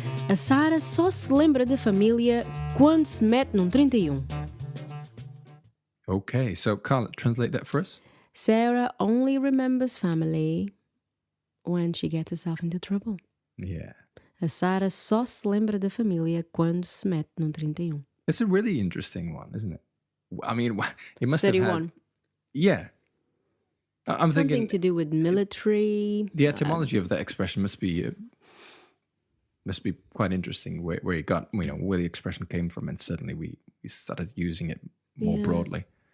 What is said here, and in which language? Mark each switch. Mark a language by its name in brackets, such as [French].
[Portuguese] A Sara só se lembra da família quando se mete num 31. [English] Okay, so Carla, translate that for us. Sarah only remembers family when she gets herself into trouble. Yeah. [Portuguese] A Sara só se lembra da família quando se mete num 31. [English] It's a really interesting one, isn't it? I mean, it must have 31. had... Yeah. I'm Something thinking to do with military. the etymology of that expression must be quite interesting, where it got, where the expression came from, and suddenly we started using it more broadly.